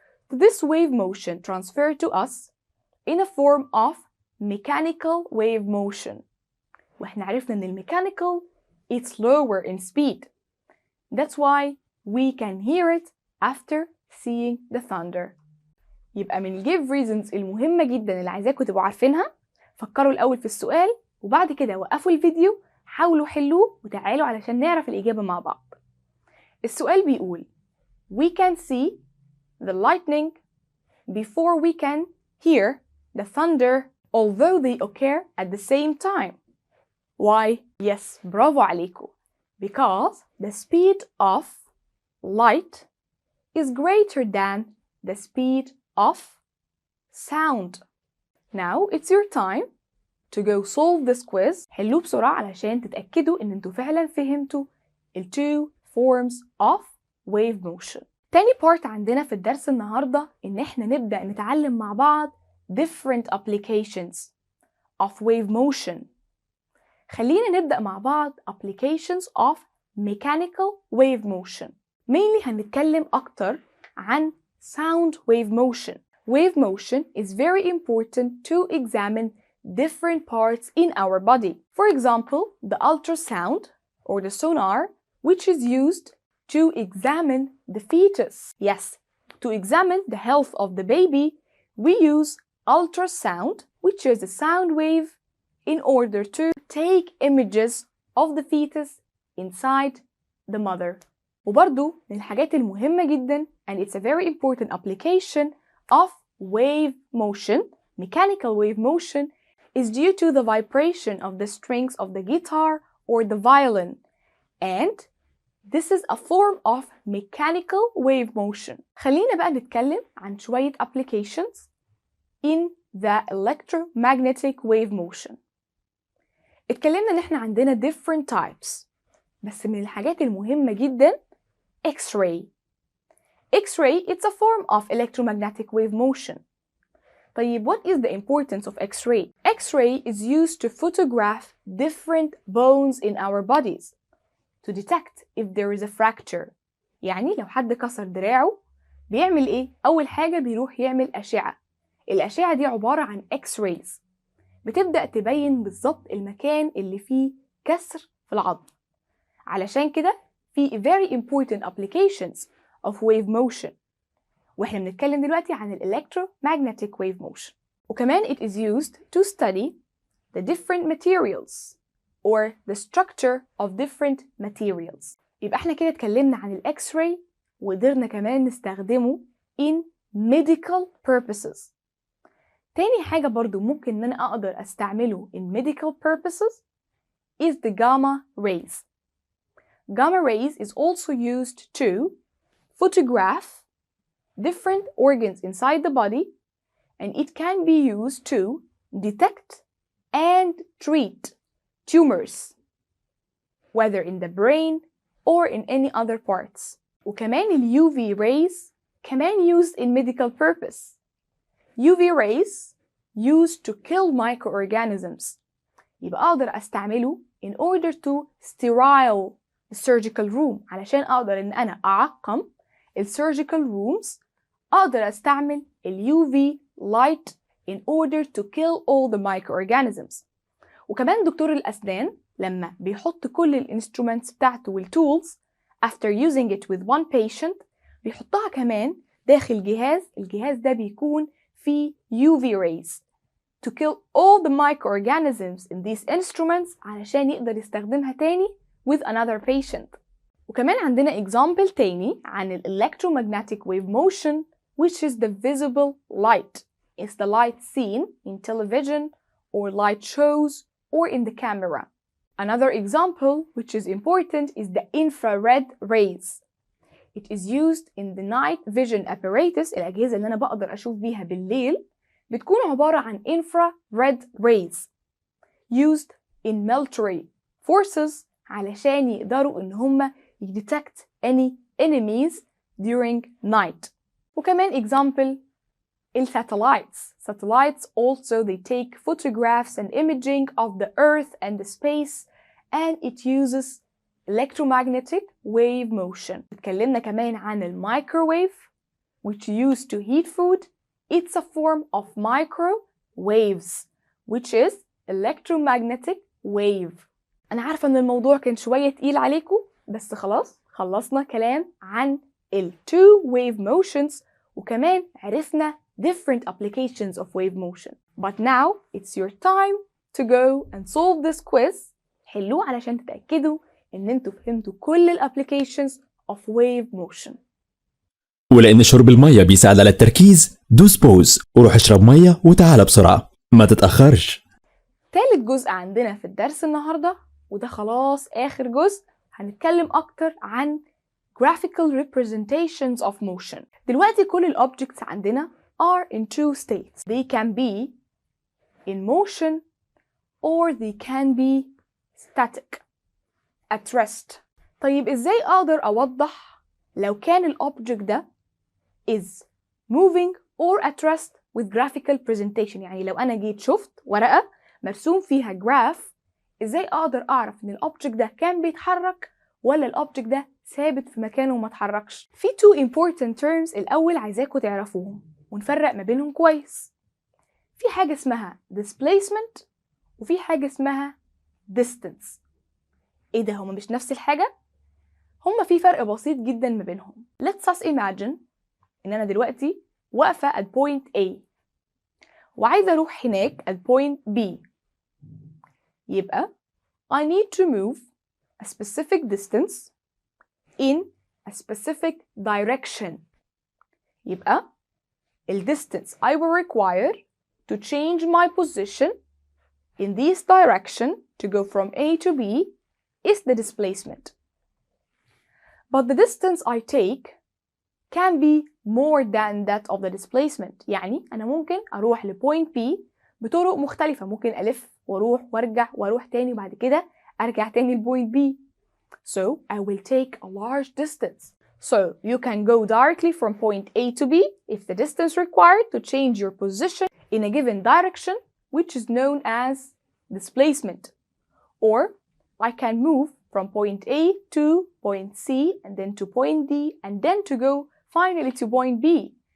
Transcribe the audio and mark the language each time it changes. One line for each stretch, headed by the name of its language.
English: This wave motion transferred to us in a form of mechanical wave motion.
Arabic: وإحنا عرفنا إن ال
English: mechanical it's lower in speed. That's why we can hear it after seeing the thunder.
Arabic: يبقى من
English: give reasons
Arabic: المهمة جدا اللي عايزاكم تبقوا عارفينها فكروا الأول في السؤال وبعد كده وقفوا الفيديو حاولوا حلوه وتعالوا علشان نعرف الإجابة مع بعض. السؤال بيقول
English: we can see the lightning before we can hear the thunder although they occur at the same time. Why? Yes,
Arabic: برافو عليكم.
English: Because the speed of light is greater than the speed of sound. Now it's your time to go solve this quiz.
Arabic: حلوه بسرعة علشان تتأكدوا إن انتوا فعلا فهمتوا ال
English: two forms of wave motion.
Arabic: تاني part عندنا في الدرس النهاردة إن احنا نبدأ نتعلم مع بعض
English: different applications of wave motion.
Arabic: خلينا نبدأ مع بعض
English: applications of mechanical wave motion. Mainly
Arabic: هنتكلم أكتر عن
English: sound wave motion. Wave motion is very important to examine different parts in our body. For example, the ultrasound or the sonar, which is used to examine the fetus. Yes, to examine the health of the baby, we use ultrasound, which is a sound wave, in order to take images of the fetus inside the mother.
Arabic: وبرضو من الحاجات المهمة جدا
English: and it's a very important application of wave motion, mechanical wave motion, is due to the vibration of the strings of the guitar or the violin. And this is a form of mechanical wave motion.
Arabic: خلينا بقى نتكلم عن شوية
English: applications in the electromagnetic wave motion.
Arabic: اتكلمنا ان احنا عندنا
English: different types
Arabic: بس من الحاجات المهمة جدا X-ray.
English: X-ray it's a form of electromagnetic wave motion. طيب what is the importance of X-ray? X-ray is used to photograph different bones in our bodies to detect if there is a fracture.
Arabic: يعني لو حد كسر دراعه بيعمل ايه؟ أول حاجة بيروح يعمل أشعة. الأشعة دي عبارة عن X-rays بتبدأ تبين بالظبط المكان اللي فيه كسر في العظم. علشان كده في
English: very important applications of wave motion.
Arabic: واحنا بنتكلم دلوقتي عن ال
English: electromagnetic wave motion. وكمان it is used to study the different materials or the structure of different materials.
Arabic: يبقى احنا كده اتكلمنا عن ال X-ray وقدرنا كمان نستخدمه
English: in medical purposes.
Arabic: تاني حاجة برضو ممكن ان انا اقدر استعمله
English: in medical purposes is the gamma rays. Gamma rays is also used to photograph different organs inside the body and it can be used to detect and treat tumors whether in the brain or in any other parts.
Arabic: وكمان ال
English: UV rays كمان used in medical purpose. UV rays used to kill microorganisms.
Arabic: يبقى أقدر أستعمله
English: in order to sterile the surgical room.
Arabic: علشان أقدر إن أنا أعقم ال
English: surgical rooms
Arabic: أقدر أستعمل ال
English: UV light in order to kill all the microorganisms.
Arabic: وكمان دكتور الأسنان لما بيحط كل الانسترومنتس بتاعته والتولز
English: after using it with one patient
Arabic: بيحطها كمان داخل الجهاز ده بيكون فيه
English: UV rays to kill all the microorganisms in these instruments
Arabic: علشان يقدر يستخدمها تاني
English: with another patient.
Arabic: وكمان عندنا
English: example
Arabic: تاني عن ال
English: electromagnetic wave motion which is the visible light. It's the light seen in television or light shows or in the camera. Another example which is important is the infrared rays. It is used in the night vision apparatus.
Arabic: الأجهزة اللي أنا بقدر أشوف بيها بالليل بتكون عبارة عن
English: infrared rays used in military forces
Arabic: علشان يقدروا إن هم
English: detect any enemies during night. وكمان example satellites. Satellites also they take photographs and imaging of the earth and the space and it uses electromagnetic wave motion.
Arabic: اتكلمنا كمان عن الميكروويف which used to heat food.
English: It's a form of microwaves which is electromagnetic wave.
Arabic: أنا عارفة إن الموضوع كان شوية تقيل عليكم بس خلاص خلصنا كلام عن ال
English: two wave motions
Arabic: وكمان عرفنا
English: different applications of wave motion. But now it's your time to go and solve this quiz.
Arabic: حلوه علشان تتأكدوا إن انتوا فهمتوا كل ال
English: applications of wave motion.
Arabic: ولأن شرب المية بيساعد على التركيز دوس بوز وروح اشرب مية وتعالى بسرعة ما تتأخرش. تالت جزء عندنا في الدرس النهاردة وده خلاص آخر جزء هنتكلم أكتر عن
English: graphical representations of motion.
Arabic: دلوقتي كل ال
English: objects عندنا are in two states. They can be in motion or they can be static at rest.
Arabic: طيب إزاي أقدر أوضح لو كان ال object ده
English: is moving or at rest with graphical presentation؟
Arabic: يعني لو أنا جيت شفت ورقة مرسوم فيها جراف إزاي أقدر أعرف إن ال object ده كان بيتحرك ولا ال object ده ثابت في مكانه وما اتحركش؟ في
English: two important terms
Arabic: الأول عايزاكم تعرفوهم ونفرق ما بينهم كويس. في حاجة اسمها displacement وفي حاجة اسمها distance. ايه ده هما مش نفس الحاجة؟ هما في فرق بسيط جدا ما بينهم.
English: Let's us imagine
Arabic: ان انا دلوقتي واقفة
English: at point A
Arabic: وعايزة اروح هناك
English: at point B. يبقى I need to move a specific distance in a specific direction. يبقى the distance I will require to change my position in this direction to go from A to B is the displacement. But the distance I take can be more than that of the displacement.
Arabic: يعني أنا ممكن أروح لpoint B بطرق مختلفة. ممكن ألف وأروح وأرجع وأروح تاني وبعد كده أرجع تاني لpoint B.
English: So I will take a large distance. So you can go directly from point A to B if the distance required to change your position in a given direction, which is known as displacement. Or I can move from point A to point C and then to point D and then to go finally to point B.